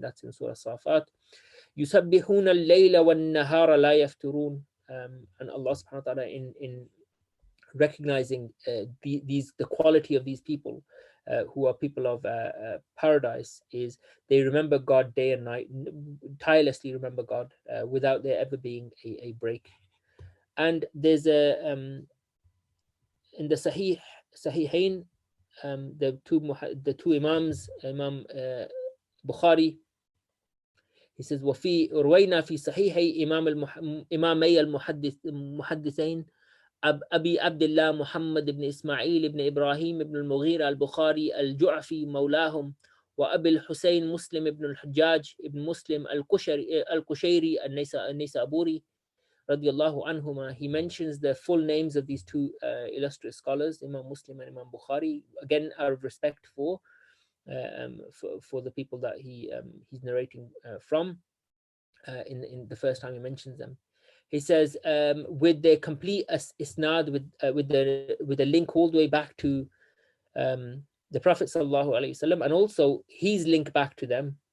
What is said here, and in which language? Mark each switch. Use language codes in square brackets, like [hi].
[en] That's in Surah Safat. [ar] يُسَبِّحُونَ اللَّيْلَ وَالنَّهَارَ لَا يَفْتُرُونَ. [en] And Allah subhanahu wa ta'ala in recognizing the quality of these people who are people of paradise is they remember God day and night, tirelessly remember God without there ever being a break. And there's a in the Sahihain, the two Imams, Imam Bukhari, he says [ar] وفي روينا في صحيحي إمامي المحدثين أبي عبد الله محمد بن إسماعيل بن إبراهيم بن المغيرة البخاري الجعفي مولاهم، وأبي الحسين مسلم بن الحجاج بن مسلم القشيري النيسابوري رضي الله عنهما. [en] He mentions the full names of these two illustrious scholars, Imam Muslim and Imam Bukhari, again out of respect for the people that he's narrating from. In the first time he mentions them, he says with their complete isnad, with the link all the way back to the Prophet sallallahu alaihi wasallam, and also his link back to them.